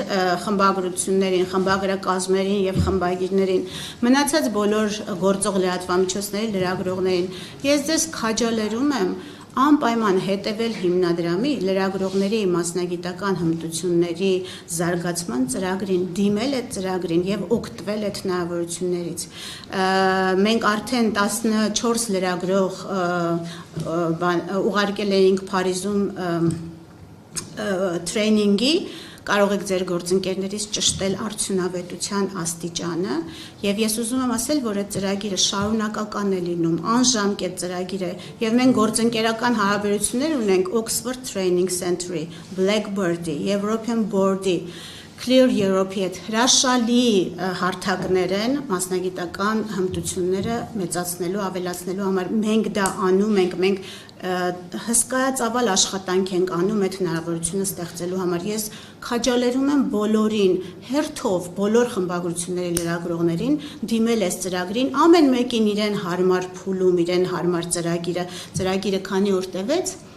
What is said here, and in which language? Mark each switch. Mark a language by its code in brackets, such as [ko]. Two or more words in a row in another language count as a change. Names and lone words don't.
[hy] խմբագրություններին խմբագրակազմերին եւ խմբագիրներին մնացած բոլոր գործող լրատվամիջոցների լրագրողներին ես ձեզ քաջալերում եմ անպայման հետևել հիմնադրամի լրագրողների մասնագիտական հմտությունների զարգացման ծրագրին, դիմել այդ ծրագրին եւ օգտվել այդ հնարավորություններից։ Մենք արդեն 14 լրագրող ուղարկել էինք Փարիզում տրեյնինգի կարող եք ձեր գործընկերներից ճշտել արդյունավետության աստիճանը եւ ես ուզում եմ ասել, որ այդ ծրագիրը շարունակական է լինում, անժամկետ ծրագիր է եւ մենք գործընկերական հարաբերություններ ունենք Oxford Training Center-ի, Blackbird-ի, European Board-ի, Clear Europe-ի հետ հրաշալի հարթակներ են մասնագիտական հմտությունները մեծացնելու, ավելացնելու համար մենք դա անում ենք, մենք հսկայածավալ աշխատանք ենք անում այդ հնարավորությունը ստեղծելու համար։ Ես քաջալերում եմ բոլորին, հերթով բոլոր խմբագրությունների լրագրողներին դիմել այս ծրագրին, ամեն մեկին իրեն հարմար փուլում, իրեն հարմար ծրագիրը քանի օր տևեց